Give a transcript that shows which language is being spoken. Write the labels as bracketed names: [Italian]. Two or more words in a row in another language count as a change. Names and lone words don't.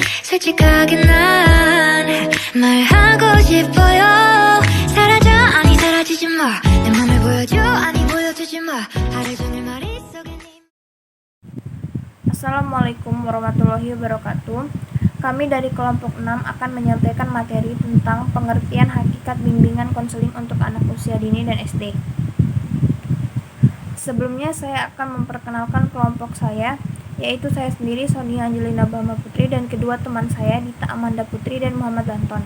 [Korean] 솔직하게 난 말하고 싶어요. 사라져 아니 사라지지 마. 내 맘을 보여줘 아니 보여주지 마. 하루 종일 머릿속에 [Arabic] السلام عليكم ورحمة الله وبركاته. [Indonesian] Kami dari kelompok 6 akan menyampaikan materi tentang pengertian hakikat bimbingan konseling untuk anak usia dini dan SD. Sebelumnya saya akan memperkenalkan kelompok saya, yaitu saya sendiri Sonia Angelina Bahma Putri dan kedua teman saya Dita Amanda Putri dan Muhammad Anton.